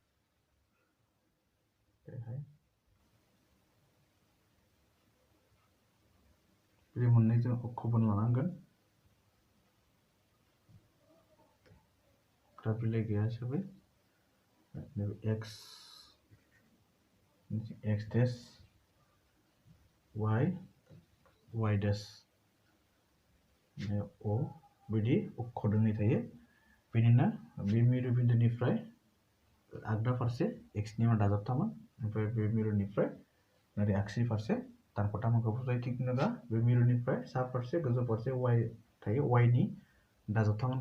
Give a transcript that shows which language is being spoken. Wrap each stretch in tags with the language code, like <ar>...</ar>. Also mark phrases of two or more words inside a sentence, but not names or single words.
<brx>बेहाय बे मोननै जों अक्षखौ बोना लानांगोन ग्राफ बिलाइ गैया हिसाबै</brx> <en>x dash y dash o</en> <brx>बिदि अक्ष दोंनै थायो बेनिनो बे मिरु बिन्दुनिफ्राय आगदा फारसे x नि मान दाजाबथामोन ओमफ्राय बे मिरुनिफ्राय ओरै आगसि फारसे दानख'थामखौ फज'यो थिग नङा बे मिरुनिफ्राय सा फारसे गोजौ फारसे y थायो y नि दाजाबथामखौ</brx>